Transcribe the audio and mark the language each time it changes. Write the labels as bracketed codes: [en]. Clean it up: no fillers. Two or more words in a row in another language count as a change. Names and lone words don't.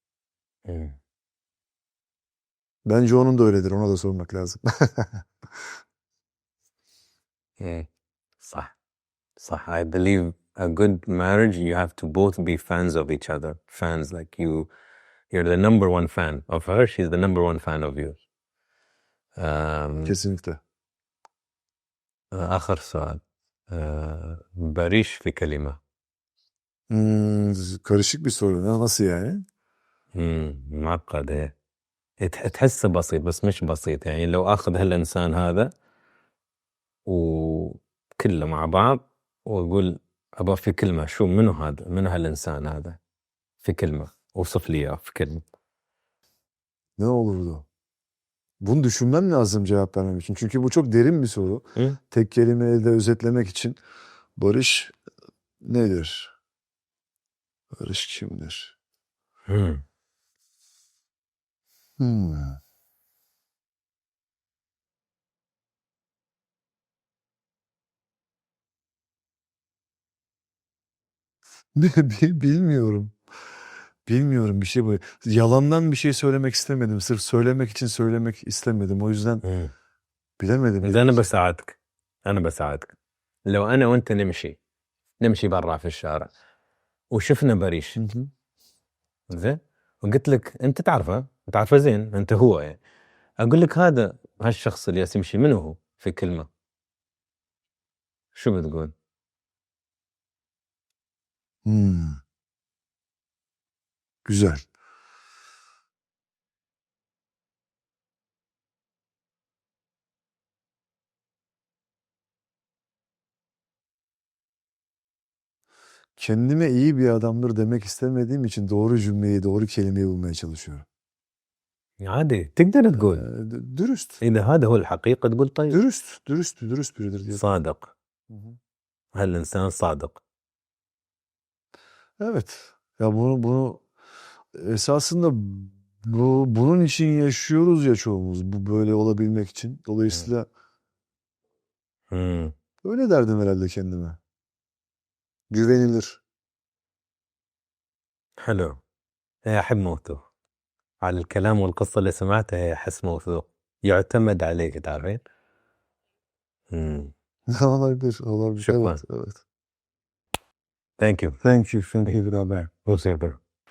[tr] Bence onun da öyledir. Ona da sormak lazım. [ar] صح صح. [en] I believe a good marriage, you have to both be fans of each other. Fans, like you're the number one fan of her, she's the number one fan of you. [tr] Kesinlikle. [ar] آخر سؤال. بريش في كلمة. [tr] Karışık bir soru. Nasıl yani? [ar] معقدة. تحسه بسيط بس مش بسيط. يعني لو أخذ هالإنسان هذا وكله مع بعض وأقول أبغى في كلمة، شو منو هذا؟ منو هالإنسان هذا؟ في كلمة. اوصف لي إياه في كلمة. [tr] Ne olurdu? Bunu düşünmem lazım cevap vermem için. Çünkü bu çok derin bir soru. Hı? Tek kelimeyle de özetlemek için barış nedir? Barış kimdir? Bilmiyorum. Bilmiyorum bir şey bu. Yalandan bir şey söylemek istemedim. Sırf söylemek için söylemek istemedim. O yüzden bilemedim. [ar] إذا أنا بساعدك، أنا بساعدك. لو أنا وأنت نمشي برا في الشارع وشفنا بريش، زين، وقلت لك أنت تعرفه زين، أنت هو يعني، أقول لك هالشخص اللي يمشي منو هو في كلمة، شو بتقول؟ [tr] Güzel. Kendime iyi bir adamdır demek istemediğim için doğru cümleyi, doğru kelimeyi bulmaya çalışıyorum. [ar] عادي تقدر تقول. [tr] Dürüst. [ar] إذا هذا هو الحقيقة تقول طيب. [tr] Dürüst biridir diye. [ar] صادق. هالإنسان صادق. [tr] Evet. Ya bunu esasında bunun için yaşıyoruz ya çoğumuz. Bu böyle olabilmek için. Dolayısıyla öyle derdim herhalde kendime. Güvenilir. [ar] حلو. هي أحب موثوق. على الكلام والقصة اللي سمعتها هي أحس موثوق. يعتمد عليك تعرفين؟ [tr] Olabilir. [ar] شكرا. [tr] Evet. [en] Thank you. Thank you. Beraber. We'll see you there.